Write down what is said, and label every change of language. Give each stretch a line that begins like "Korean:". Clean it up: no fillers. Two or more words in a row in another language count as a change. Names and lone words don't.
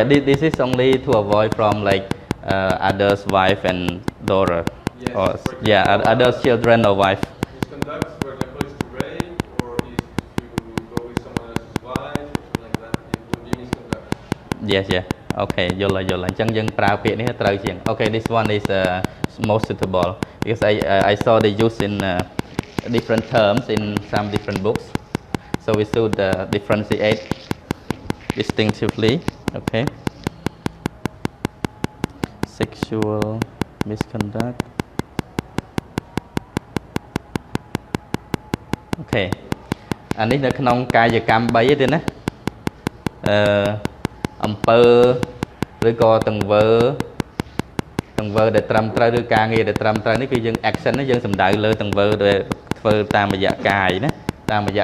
English: This is only to avoid from like others' wife and daughter. Yes, Or for example, yeah, others' children or wife. misconduct, for example, is to rape or is to go with someone else's wife, something like that. It would be misconduct. Yes, yeah. Okay,
Khmer: យល់ហើយអញ្ចឹងយើងប្រើពាក្យនេះត្រូវជាង
English: Okay, this one is most suitable because I saw they use in different terms in some different books, so we should differentiate distinctively. Okay, sexual misconduct.
Khmer: Okay, អានេះនៅក្នុងកាយកម្ម3ទេណាអំពើឬក៏ទង្វើដែលត្រឹមត្រូវឬការងារដែលត្រឹមត្រូវនេះគឺយើង action នេះយើងសំដៅលើទង្វើដែលធ្វើតាមរយៈកាយណាតាមរយៈ